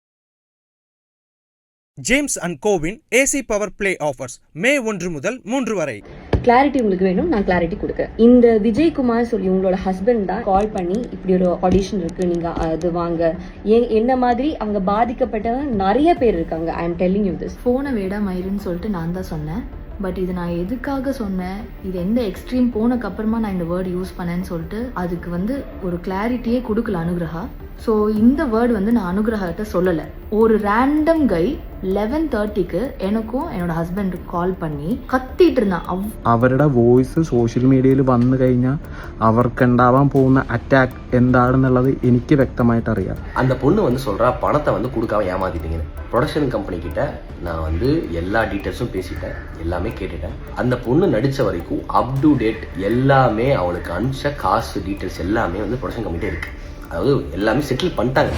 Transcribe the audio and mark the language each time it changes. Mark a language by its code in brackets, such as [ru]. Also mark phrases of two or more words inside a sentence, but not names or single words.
[ta] ஜேம்ஸ் அண்ட் கோவின் [en] AC power play offers [ta] மே 1 முதல் 3 வரை. கிளாரிட்டி உங்களுக்கு வேணும், நான் கிளாரிட்டி கொடுக்குறேன். இந்த விஜய்குமார் சொல்லி உங்களோட ஹஸ்பண்ட் தான் கால் பண்ணி இப்படி ஒரு ஆடிஷன் இருக்கு, நீங்க அது வாங்க, என்ன மாதிரி அவங்க பாதிக்கப்பட்டவங்க நிறைய பேர் இருக்காங்க. [en] I am telling you this. [ta] ஃபோனை விட மயிருன்னு சொல்லிட்டு நான் தான் சொன்னேன். பட் இது நான் எதுக்காக சொன்னேன், இது எந்த எக்ஸ்ட்ரீம் போனக்கப்புறமா நான் இந்த [en] word use [ta] பண்ணேன்னு சொல்லிட்டு அதுக்கு ஒரு கிளாரிட்டியே கொடுக்கல அனுகிரகா. ஸோ இந்த வேர்டு நான் அனுகிரகிட்ட சொல்லலை. ஒரு [en] random guy [ta] 11:30க்கு எனக்கும் என்னோட ഹസ്ബൻഡും கால் பண்ணி കത്തിയിട്ട് இருந்தான். [ml] അവരുടെ വോയിസ് സോഷ്യൽ മീഡിയയിൽ വന്നു കഴിഞ്ഞാൽ അവർക്കുണ്ടാവാൻ പോകുന്ന അറ്റാക്ക് എന്താണെന്നുള്ളത് എനിക്ക് വ്യക്തമായിട്ട് അറിയാം. [ta] அந்த பொண்ணு சொல்றா பணத்தை கொடுக்காம ஏமாத்திட்டீங்கன்னு. ப்ரொடக்ஷன் கம்பெனி கிட்ட நான் எல்லா டீட்டெயில்ஸும் பேசிட்டேன், எல்லாமே கேட்டுட்டேன். அந்த பொண்ணு நடிச்ச வரைக்கும் [en] up to date [ta] எல்லாமே அவளுக்கு அனுப்பிச்ச காசு டீட்டெயில்ஸ் எல்லாமே ப்ரொடக்ஷன் கம்பெனிட்டே இருக்கு. அதாவது எல்லாமே செட்டில் பண்ணிட்டாங்க.